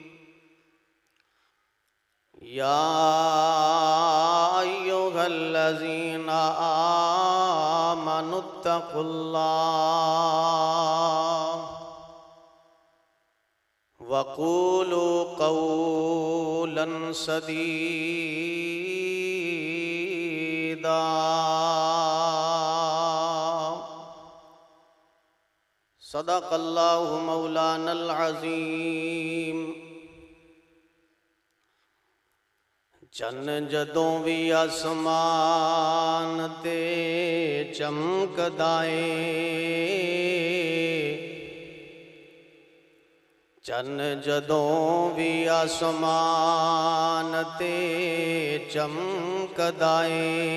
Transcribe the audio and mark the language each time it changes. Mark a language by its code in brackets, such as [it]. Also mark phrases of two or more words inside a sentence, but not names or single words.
[ar] یا ایھا الذین آمنوا اتقوا اللہ وقولوا قولا سدیدا۔ صدق اللہ مولانا العظیم۔ [pa] چن جدوں بھی آسمان تے چمکدا اے، چن جدوں بھی آسمان تے چمکدا اے،